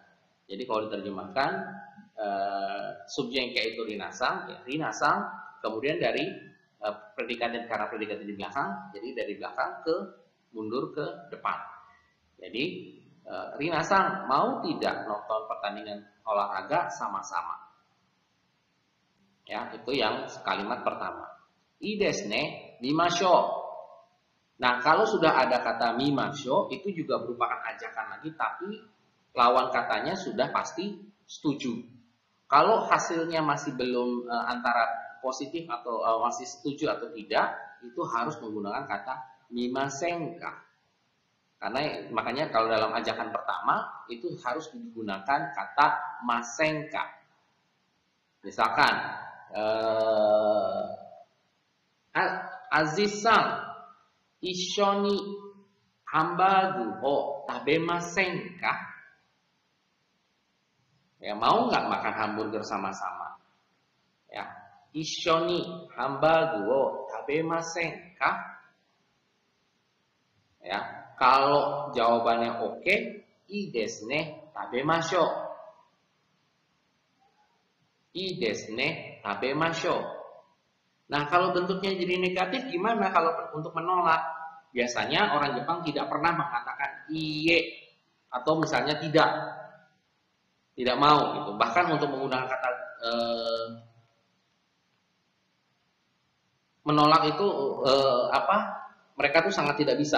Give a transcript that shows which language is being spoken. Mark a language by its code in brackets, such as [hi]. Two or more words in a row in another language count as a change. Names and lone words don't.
[id] Jadi kalau diterjemahkan subjeknya itu Rina-san, ya Rina-san, kemudian dari karena predikat di belakang, jadi dari belakang mundur ke depan. Jadi Rina-san mau tidak nonton pertandingan olahraga sama-sama. Ya, itu yang kalimat pertama. [ja] いいですね、見ましょう. [id] Nah, kalau sudah ada kata mimashou, itu juga merupakan ajakan lagi, tapi lawan katanya sudah pasti setuju. Kalau hasilnya masih belum antara positif atau masih setuju atau tidak, itu harus menggunakan kata mimasenka. Karena makanya kalau dalam ajakan pertama itu harus digunakan kata masenka. [ja] Misalkan Aziz-san, 一緒にハンバーガーを食べませんか? [id] Ya, mau nggak makan hamburger sama-sama? [ja] Ya, 一緒にハンバーガーを食べませんか? [id] Ya, kalau jawabannya oke, [ja] いいですね、食べましょう. いいですね、食べましょう. [id] Nah, kalau bentuknya jadi negatif gimana kalau untuk menolak? Biasanya orang Jepang tidak pernah mengatakan iye atau misalnya tidak mau gitu. Bahkan untuk menggunakan kata menolak itu mereka tuh sangat tidak bisa.